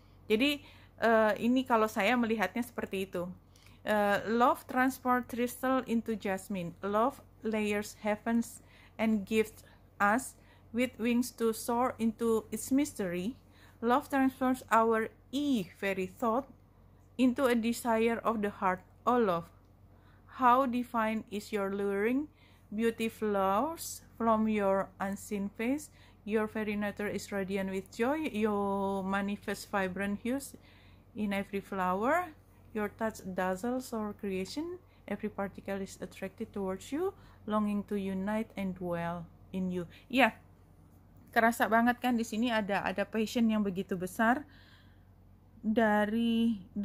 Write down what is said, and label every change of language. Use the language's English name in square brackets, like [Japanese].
[Indonesian] Jadi ini kalau saya melihatnya seperti itu. [English] Love transport crystal into jasmine. Love layers heavens and gives us with wings to soar into its mystery. Love transforms our very thought into a desire of the heart. Oh love, how divine is your luring beauty flows from your unseen face. Your very nature is radiant with joy. You manifest vibrant hues in every flower. Your touch dazzles our creation. Every particle is attracted towards you, longing to unite and dwell in you. [Indonesian] Ya, kerasa banget kan di sini ada passion yang begitu besar dari